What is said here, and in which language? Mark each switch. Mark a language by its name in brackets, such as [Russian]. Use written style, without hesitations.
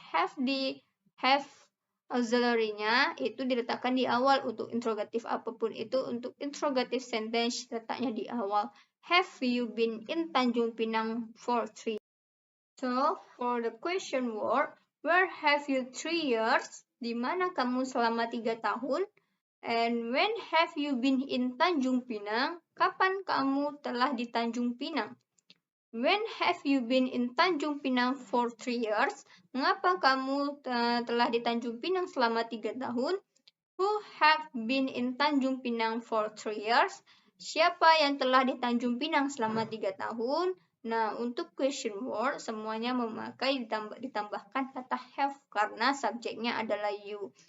[Indonesian] Have auxiliary-nya itu diletakkan di awal. Untuk interrogatif apapun itu, untuk interrogative sentence letaknya di awal. [English] Have you been in Tanjung Pinang for 3 years? So, for the question word, where have you 3 years? [Indonesian] Di mana kamu selama 3 tahun? [English] And when have you been in Tanjung Pinang? [Indonesian] Kapan kamu telah di Tanjung Pinang? [English] When have you been in Tanjung Pinang for 3 years? [Indonesian] Mengapa kamu telah di Tanjung Pinang selama 3 tahun? [English] Who have been in Tanjung Pinang for 3 years? [Indonesian] Siapa yang telah di Tanjung Pinang selama 3 tahun? Nah, untuk question word semuanya memakai ditambahkan kata have karena subjeknya adalah you.